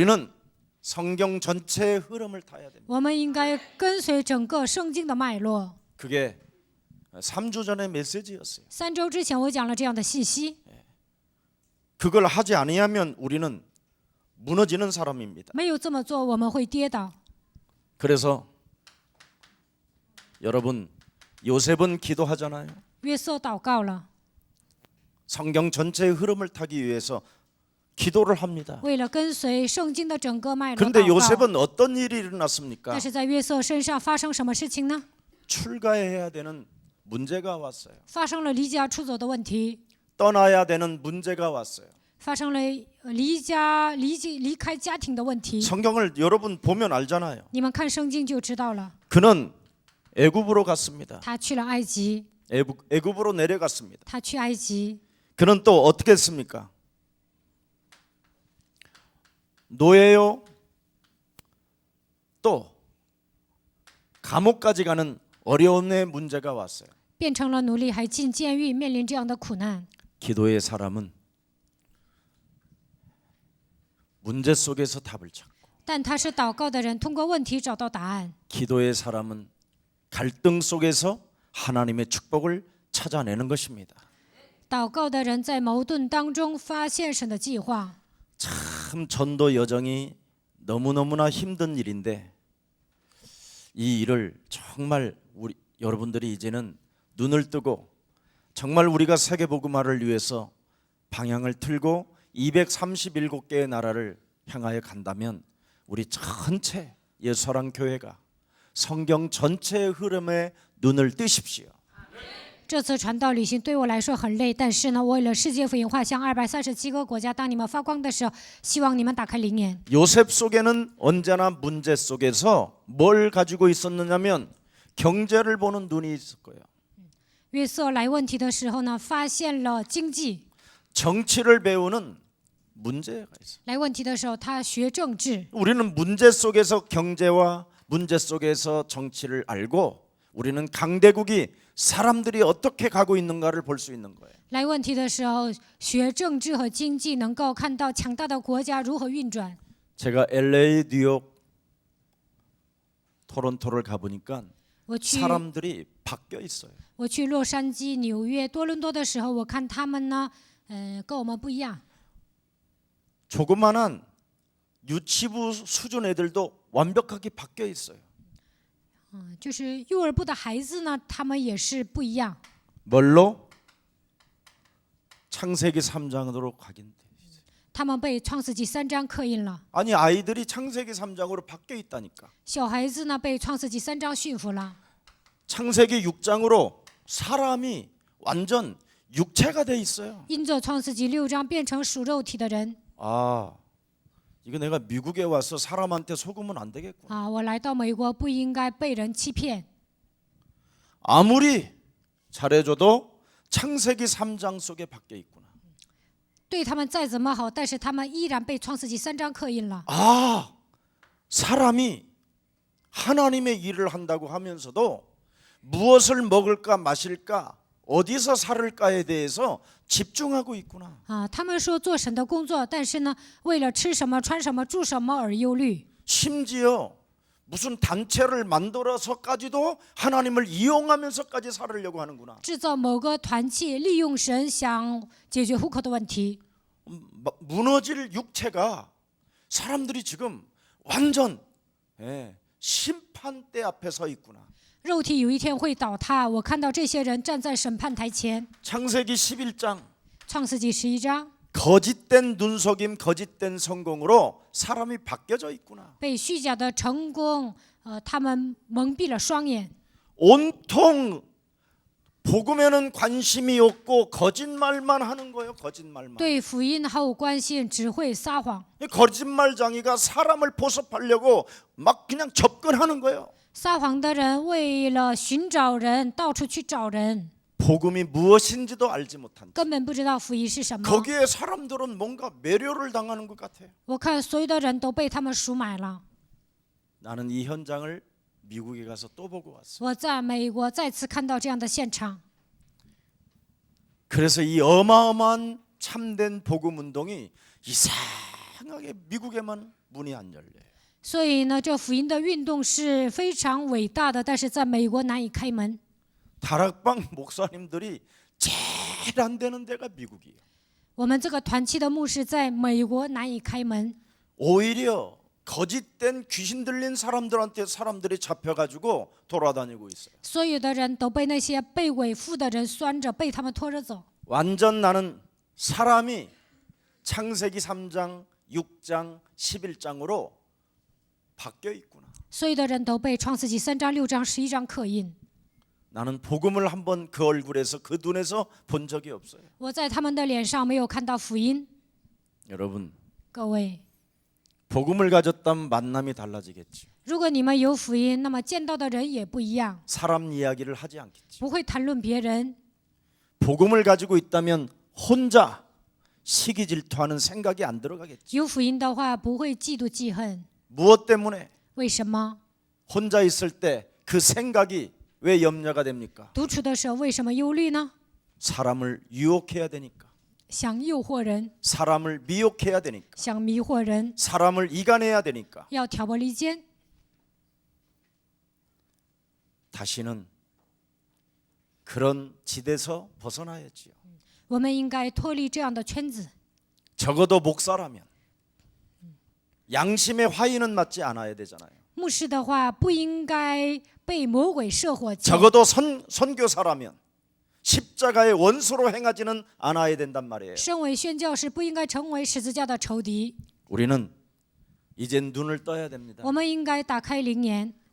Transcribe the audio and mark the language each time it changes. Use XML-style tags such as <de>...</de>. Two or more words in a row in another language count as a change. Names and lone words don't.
<ko>우리는 성경 전체의 흐름을 타야 됩니다.</ko> <zh>我们应该跟随整个圣经的脉络。</zh> <ko>그게 3주 전의 메시지였어요.</ko> <zh>3 周之前我讲了这样的信息，</zh> <ko>그걸 하지 아니하면 우리는 무너지는 사람입니다.</ko> <zh>没有这么做，我们会跌倒。</zh> <ko>그래서 여러분 요셉은 기도하잖아요.</ko> <zh>约瑟祷告了，</zh> <ko>성경 전체의 흐름을 타기 위해서 기도를 합니다.</ko> <zh>为了跟随圣经的整个脉络</zh> <ko>그런데</ko> <zh>祷告。</zh> <ko>요셉은 어떤 일이 일어났습니까?</ko> <zh>但是在约瑟身上发生什么事情呢？</zh> <ko>출가해야 되는 문제가 왔어요.</ko> <zh>发生了离家出走的问题，</zh> <ko>떠나야 되는 문제가 왔어요.</ko> <zh>发生了离开家庭的问题。</zh> <ko>성경을 여러분 보면 알잖아요.</ko> <zh>你们看圣经就知道了。</zh> <ko>그는 애굽으로 갔습니다.</ko> <zh>他去了埃及，</zh> <ko>애굽으로 내려갔습니다.</ko> <zh>他去埃及，</zh> <ko>그는 또 어떻게 했습니까? 노예요. 또 감옥까지 가는 어려움의 문제가 왔어요.</ko> <zh>变成了奴隶，还进监狱，面临这样的苦难。</zh> <ko>기도의 사람은 문제 속에서 답을 찾고</ko> <zh>但他是祷告的人，通过问题找到答案。</zh> <ko>기도의 사람은 갈등 속에서 하나님의 축복을 찾아내는 것입니다.</ko> <zh>祷告的人在矛盾当中发现神的计划。</zh> <ko>참 전도 여정이 너무너무나 힘든 일인데 이 일을 정말 우리 여러분들이 이제는 눈을 뜨고 정말 우리가 세계복음화를 위해서 방향을 틀고 237개의 나라를 향하여 간다면 우리 전체 예수사랑 교회가 성경 전체의 흐름에 눈을 뜨십시오.</ko> <zh>这次传道旅行对我来说很累，但是呢，为了世界福音化向237个国家，当你们发光的时候，希望你们打开灵眼。</zh> <ko>요셉 속에는 언제나 문제 속에서 뭘 가지고 있었느냐면 경제를 보는 눈이 있을 거예요.</ko> <zh>约瑟来问题的时候呢，发现了经济；</zh> <ko>정치를 배우는 문제가 있어요.</ko> <zh>来问题的时候，他学政治。</zh> <ko>우리는 문제 속에서 경제와 문제 속에서 정치를 알고 우리는 강대국이 사람들이 어떻게 가고 있는가를 볼 수 있는 거예요.</ko> <zh>来问题的时候，学政治和经济，能够看到强大的国家如何运转。</zh> <ko>제가 LA, 뉴욕, 토론토를 가보니까</ko> <zh>我去</zh> <ko>사람들이 바뀌어 있어요.</ko> <zh>我去洛杉矶、纽约、多伦多的时候，我看他们呢，跟我们不一样。</zh> <ko>조그만한 유치부 수준 애들도 완벽하게 바뀌어 있어요.</ko> <zh>就是幼儿部的孩子呢，他们也是不一样。</zh> <ko>뭘로? 창세기 3장으로 가긴 돼.</ko> <zh>他们被创世纪3章刻印了，</zh> <ko>아니 아이들이 창세기 3장으로 바뀌어 있다니까.</ko> <zh>小孩子呢被创世纪3章驯服了。</zh> <ko>창세기 6장으로 사람이 완전 육체가 돼 있어요.</ko> <zh>因着创世纪6章变成属肉体的人</zh> <ko>아, 이거 내가 미국에 와서 사람한테 속으면 안 되겠구나.</ko> <zh>啊，我来到美国不应该被人欺骗。</zh> <ko>아무리 잘해줘도 창세기 3장 속에 바뀌어 있구나.</ko> <zh>对他们再怎么好，但是他们依然被创世纪3章刻印了。</zh> <ko>아, 사람이 하나님의 일을 한다고 하면서도 무엇을 먹을까 마실까 어디서 살을까에 대해서 집중하고 있구나.</ko> <zh>啊，他们说做神的工作，但是呢，为了吃什么、穿什么、住什么而忧虑。</zh> <ko>심지어 무슨 단체를 만들어서까지도 하나님을 이용하면서까지 살으려고 하는구나.</ko> <zh>制造某个团契，利用神想解决户口的问题。</zh> <ko>무너질 육체가 사람들이 지금 완전 심판대 앞에 서 있구나.</ko> <zh>肉体有一天会倒塌，我看到这些人站在审判台前。</zh> <ko>창세기 11장</ko> <zh>创世纪11章</zh> <ko>거짓된 눈속임 거짓된 성공으로 사람이 바뀌어져 있구나.</ko> <zh>被虚假的成功，他们蒙蔽了双眼。</zh> <ko>온통 복음에는 관심이 없고 거짓말만 하는 거예요. 거짓말만.</ko> <zh>对福音毫无关心，只会撒谎。</zh> <ko>거짓말장이가 사람을 포섭하려고 막 그냥 접근하는 거예요.</ko> <zh>撒谎的人为了寻找人，到处去找人，</zh> <ko>복음이 무엇인지도 알지 못한.</ko> <zh>根本不知道福音是什么。</zh> <ko>거기에 사람들은 뭔가 매료를 당하는 것 같아.</ko> <zh>我看所有的人都被他们赎买了。</zh> <ko>나는 이 현장을 미국에 가서 또 보고 왔어.</ko> <zh>我在美国再次看到这样的现场，</zh> <ko>그래서 이 어마어마한 참된 복음 운동이 이상하게 미국에만 문이 안 열려요.</ko> <zh>所以呢，这福音的运动是非常伟大的，但是在美国难以开门。</zh> <ko>다락방 목사님들이 제일 안 되는 데가 미국이에요.</ko> <zh>我们这个团契的牧师在美国难以开门，</zh> <ko>오히려 거짓된 귀신 들린 사람들한테 사람들이 잡혀가지고 돌아다니고 있어요.</ko> <zh>所有的人都被那些被伪附的人拴着，被他们拖着走。</zh> <ko>완전 나는 사람이 창세기 3장, 6장, 11장으로 바뀌어 있구나.</ko> <zh>所有的人都被创世纪3章、6章、11章刻印。</zh> <ko>나는 복음을 한번 그 얼굴에서 그 눈에서 본 적이 없어요.</ko> <zh>我在他们的脸上没有看到福音。</zh> <ko>여러분,</ko> <zh>各位，</zh> <ko>복음을 가졌다면 만남이 달라지겠지.</ko> <zh>如果你们有福音，那么见到的人也不一样，</zh> <ko>사람 이야기를 하지 않겠지.</ko> <zh>不会谈论别人。</zh> <ko>복음을 가지고 있다면 혼자 시기 질투하는 생각이 안 들어가겠지.</ko> <zh>有福音的话，不会嫉妒记恨。</zh> <ko>무엇 때문에?</ko> <zh>为什么？</zh> <ko>혼자 있을 때 그 생각이 왜 염려가 됩니까?</ko> <zh>独处的时候为什么忧虑呢？</zh> <ko>사람을 유혹해야 되니까.</ko> <zh>想诱惑人，</zh> <ko>사람을 미혹해야 되니까.</ko> <zh>想迷惑人，</zh> <ko>사람을 이간해야 되니까.</ko> <zh>要挑拨离间。</zh> <ko>다시는 그런 지대에서 벗어나야지요.</ko> <zh>我们应该脱离这样的圈子。</zh> <ko>적어도 목사라면 양심의 화인은 맞지 않아야 되잖아요.</ko> <zh>牧师的话不应该被魔鬼射火箭。</zh> <ko>적어도 선교사라면 십자가의 원수로 행하지는 않아야 된단 말이에요.</ko> <zh>身为宣教士不应该成为十字架的仇敌。</zh> <ko>우리는 이제 눈을 떠야 됩니다.</ko> <zh>我们应该打开灵眼。</zh>